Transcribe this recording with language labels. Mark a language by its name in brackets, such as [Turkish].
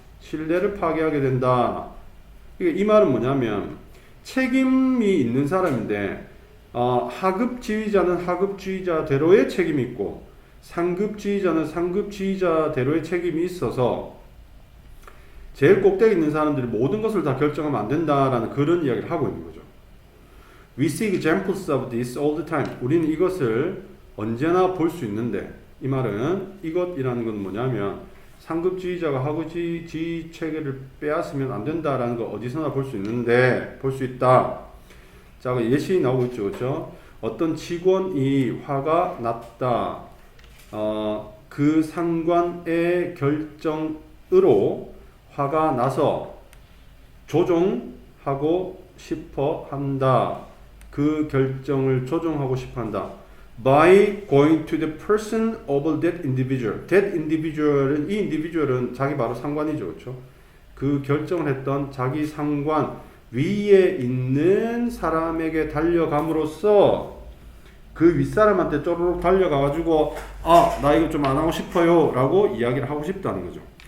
[Korean] 신뢰를 파괴하게 된다. 이 말은 뭐냐면 책임이 있는 사람인데 하급 지휘자는 하급 지휘자대로의 책임이 있고 상급 지휘자는 상급 지휘자대로의 책임이 있어서 제일 꼭대기 있는 사람들이 모든 것을 다 결정하면 안 된다라는 그런 이야기를 하고 있는 거죠. [English] We see examples of this all the time. [Korean] 우리는 이것을 언제나 볼 수 있는데 이 말은 이것이라는 건 뭐냐면 상급 지휘자가 하급 지휘 체계를 빼앗으면 안 된다라는 거 어디서나 볼 수 있는데 볼 수 있다. 자, 예시 나오고 있죠, 그렇죠? 어떤 직원이 화가 났다. 그 상관의 결정으로 화가 나서 조정하고 싶어 한다. 그 결정을 조정하고 싶어 한다. [English] By going to the person of that individual. That individual [Korean] 은, 이 individual은 자기 바로 상관이죠. 그렇죠? 그 결정을 했던 자기 상관 위에 있는 사람에게 달려감으로써 그 윗사람한테 쪼르륵 달려가가지고 나 이거 좀 안 하고 싶어요 라고 이야기를 하고 싶다는 거죠.